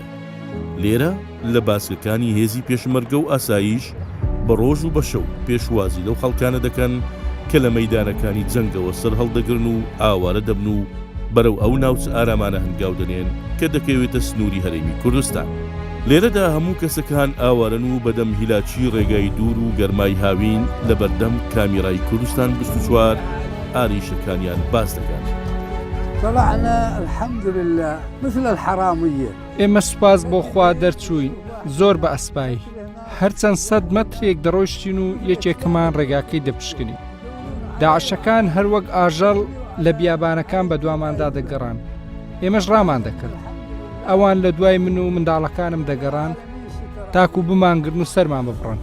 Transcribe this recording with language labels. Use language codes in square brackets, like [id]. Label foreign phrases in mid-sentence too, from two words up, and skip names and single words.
[ckb] لێرە لە باسکەکانی هێزی پێشمەرگە و ئاسایش بە ڕۆژ و بە شەو پێشوازی لەو خەڵکانە دەکەن کە لە مەیدانەکانی جەنگەوە سەر هەڵدەگرن و ئاوارە دەبن و بەرەو ئەو ناوچ ئارامانە هەنگاو دەنێن کە دەکەوێتە سنووری هەرێمی کوردستان. لێرەدا هەموو کەسەکان ئاوارن و بەدەم هیلاچی ڕێگای دوور و گەرمای هاوین لە بەردەم کامیرای کوردستان 24 ئاریشەکانیان باس دەکەن. [ar] طلعنا الحمد لله مثل الحرامية. [ckb] ئێمە سوپاس بۆ خوا دەرچووین زۆر بە ئەسپایی، هەرچەند 100 مەترێک دەڕۆیشتین و یەکێکمان ڕێگاکەی دەپشکنی. داعشەکان هەروەک ئاژەڵ لە بیابانەکان بە دواماندا دەگەڕان، ئێمەش ڕامان دەکرد. ئەوان لە دوای من و منداڵەکانم دەگەڕان تاکو بمانگرن و سەرمان ببڕن.